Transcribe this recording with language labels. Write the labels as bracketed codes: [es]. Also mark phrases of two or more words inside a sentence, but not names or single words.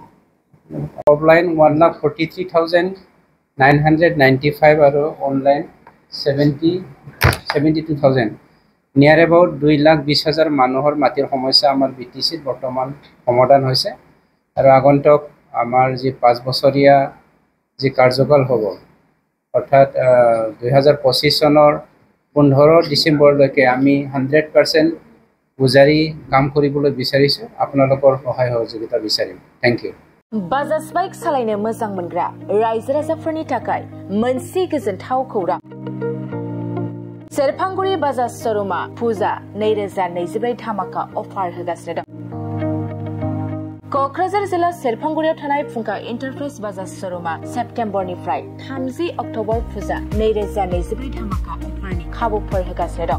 [as] অফলাইন 1,43,995 আৰু অনলাইন 72,000 [en] near about [as] 2,20,000 মানুহৰ মাটিৰ সমস্যা আমাৰ BTCত বৰ্তমান সমাধান হৈছে আৰু আগন্তুক আমাৰ যি 5 বছৰীয়া যি কাৰ্যকাল হ'ব অৰ্থাৎ 2025 চনৰ 15 ডিচেম্বৰলৈকে আমি 100% উজাৰি কাম কৰিবলৈ বিচাৰিছোঁ। আপোনালোকৰ সহায় সহযোগিতা বিচাৰিম। [en] thank you. [brx] बाजाज बाइक सालायनो मोजां मोनग्रा रायजो राजाफोरनि थाखाय मोनसे गोजोनथाव खौरां। सेरफांगुरि बाजाज शोरूमा फुजा 2024 धामाका अफार होगासिनो दं। क'क्राझार जिल्ला सेरफांगुरियाव थानाय फुंखा एन्टारप्राइज बाजाज शोरूमा सेप्टेम्बरनिफ्राय 30 अक्ट'बर फुजा 2024 धामाका अफारनि खाबुफोर होगासिनो दं।